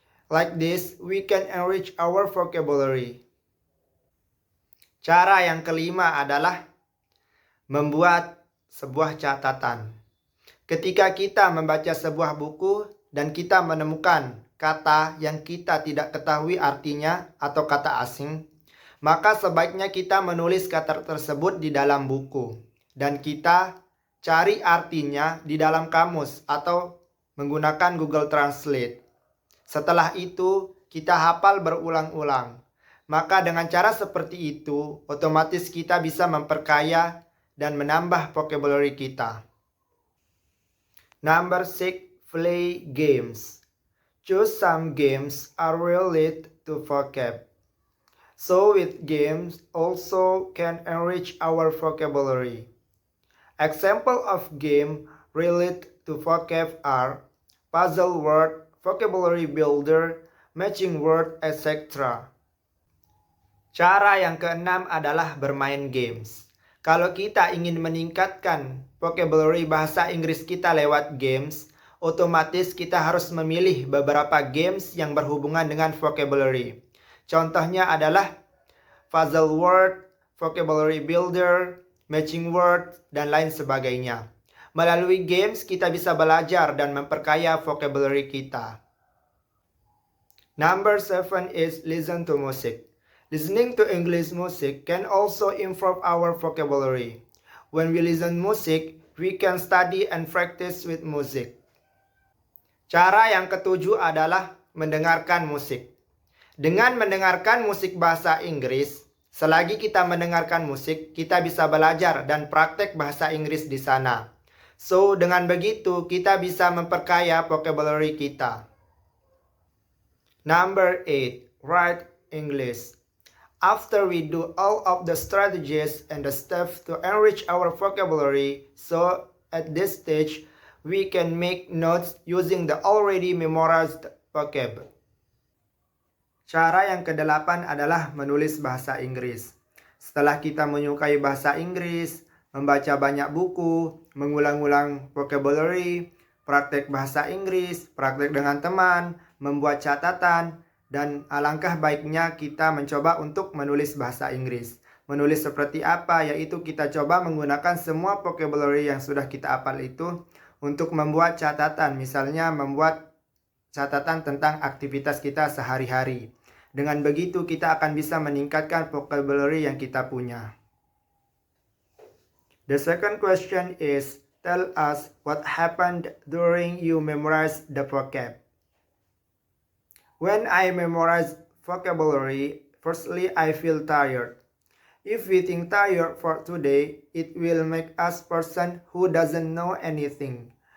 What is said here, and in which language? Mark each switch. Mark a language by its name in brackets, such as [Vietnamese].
[English] Like this, we can enrich our vocabulary. [Indonesian] Cara yang kelima adalah membuat sebuah catatan. Ketika kita membaca sebuah buku dan kita menemukan kata yang kita tidak ketahui artinya atau kata asing, maka sebaiknya kita menulis kata tersebut di dalam buku. Dan kita cari artinya di dalam kamus atau menggunakan Google Translate. Setelah itu, kita hafal berulang-ulang. Maka dengan cara seperti itu, otomatis kita bisa memperkaya dan menambah vocabulary kita. [English] Number 6, play games. Choose some games are related to vocab. So with games also can enrich our vocabulary. Example of game related to vocab are puzzle word, vocabulary builder, matching word, etc. [Indonesian] Cara yang keenam adalah bermain games. Kalau kita ingin meningkatkan vocabulary bahasa Inggris kita lewat games, otomatis kita harus memilih beberapa games yang berhubungan dengan vocabulary. Contohnya adalah puzzle word, vocabulary builder, matching word, dan lain sebagainya. Melalui games kita bisa belajar dan memperkaya vocabulary kita. [English] Number 7 is listen to music. Listening to English music can also improve our vocabulary. When we listen music, we can study and practice with music. [Indonesian] Cara yang ketujuh adalah mendengarkan musik. Dengan mendengarkan musik bahasa Inggris, Selagi kita mendengarkan musik, kita bisa belajar dan praktek bahasa Inggris di sana. So, dengan begitu, kita bisa memperkaya vocabulary kita. [English] Number 8. Write English. After we do all of the strategies and the steps to enrich our vocabulary, so at this stage, we can make notes using the already memorized vocab. [Indonesian] Cara yang kedelapan adalah menulis bahasa Inggris. Setelah kita menyukai bahasa Inggris, membaca banyak buku, mengulang-ulang vocabulary, praktek bahasa Inggris, praktek dengan teman, membuat catatan, dan alangkah baiknya kita mencoba untuk menulis bahasa Inggris. Menulis seperti apa? Yaitu kita coba menggunakan semua vocabulary yang sudah kita hafal itu untuk membuat catatan. Misalnya membuat catatan tentang aktivitas kita sehari-hari. Dengan begitu kita akan bisa meningkatkan vocabulary yang kita punya. [English] The second question is, tell us what happened during you memorize the vocab. When I memorize vocabulary, firstly I feel tired. If we think tired for today, it will make us person who doesn't know anything.